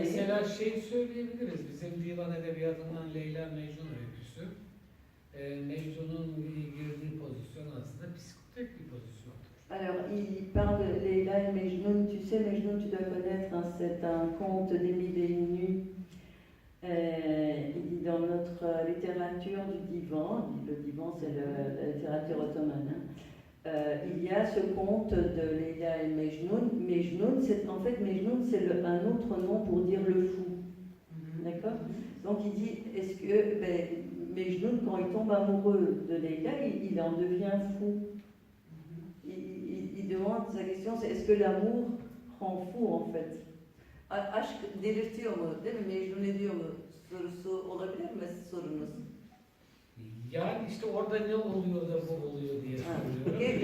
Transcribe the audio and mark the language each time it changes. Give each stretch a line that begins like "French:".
Turkish: Mesela şey söyleyebiliriz. Bizim divan edebiyatından Leyla Mecnun öyküsü. Mecnun'un girdiği pozisyon aslında psikotek bir pozisyondur.
French: Alors, il parle de Leyla et Mejnun. Tu sais, Mejnun, tu dois connaître, hein, c'est un conte d'Émile et une nuit. Il dit dans notre littérature du divan, le divan c'est la littérature ottomane, il y a ce conte de Leyla et Mejnun. Mejnun, en fait, Mejnun, c'est un autre nom pour dire le fou. D'accord? Donc il dit, est-ce que Mejnun, quand il tombe amoureux de Leyla, il en devient fou. Il demande, sa question c'est, est-ce que l'amour rend fou en fait?
Turkish: Aşk delirtiyor mu, değil mi? Mecnun ediyor mu sorusu olabilir mi sorunuz? Yani işte orada ne oluyor da bu oluyor diye soruyorum.